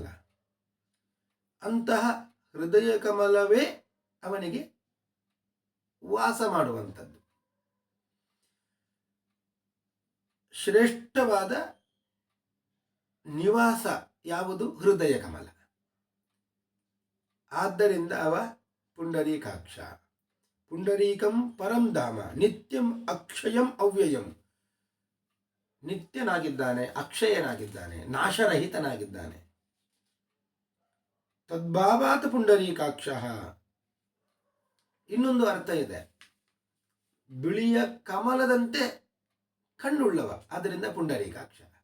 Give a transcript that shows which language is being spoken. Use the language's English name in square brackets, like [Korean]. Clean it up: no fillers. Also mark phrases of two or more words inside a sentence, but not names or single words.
[Kannada] ಅಂತಹ ಹೃದಯ ಕಮಲವೇ ಅವನಿಗೆ ವಾಸ ಮಾಡುವಂಥದ್ದು. ಶ್ರೇಷ್ಠವಾದ ನಿವಾಸ ಯಾವುದು? ಹೃದಯ ಕಮಲ. ಆದ್ದರಿಂದ ಅವ ಪುಂಡರೀಕಾಕ್ಷ. [Sanskrit] ಪುಂಡರೀಕಂ ಪರಂ ಧಾಮ, ನಿತ್ಯಂ ಅಕ್ಷಯಂ ಅವ್ಯಯಂ, [Kannada] ನಿತ್ಯನಾಗಿದ್ದಾನೆ, ಅಕ್ಷಯನಾಗಿದ್ದಾನೆ, ನಾಶರಹಿತನಾಗಿದ್ದಾನೆ. [Sanskrit] ತದ್ಭಾವಾತ್ ಪುಂಡರೀಕಾಕ್ಷ. [Kannada] ಇನ್ನೊಂದು ಅರ್ಥ ಇದೆ, ಬಿಳಿಯ ಕಮಲದಂತೆ ಕಣ್ಣುಳ್ಳವ, ಆದ್ದರಿಂದ ಪುಂಡರೀಕಾಕ್ಷ.